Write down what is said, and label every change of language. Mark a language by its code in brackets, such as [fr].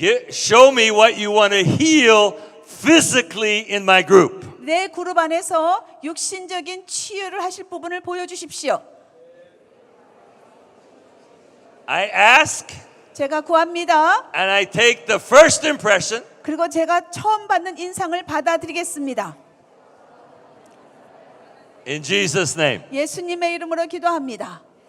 [en] show me what you want to heal physically in my group. [ko] 내 그룹 안에서 육신적인 치유를 하실 부분을 보여주십시오. [en] I ask [ko] 제가 구합니다. [en] and I take the first impression [ko] 그리고 제가 처음 받는 인상을 받아들이겠습니다. [en] in Jesus' name. [ko] 예수님의 이름으로 기도합니다.